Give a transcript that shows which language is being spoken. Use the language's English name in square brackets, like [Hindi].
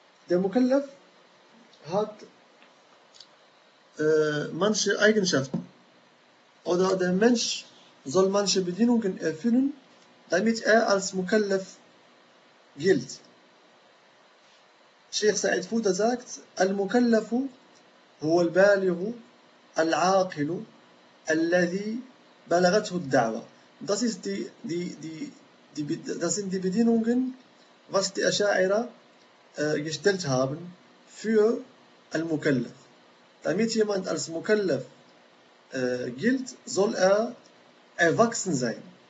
[German] Der Mukallaf hat manche Eigenschaften, oder der Mensch soll manche Bedingungen erfüllen, damit er als Mukallaf gilt. [Arabic] Sheikh Sa'id Fouda [German] sagt: [Arabic] المكلف هو البالغ العاقل الذي بلغته الدعوة. [German] Das ist das sind die Bedingungen, was die Asha'ira gestellt haben für Al-Mukallaf. Damit jemand als Mukallaf gilt, soll er erwachsen sein.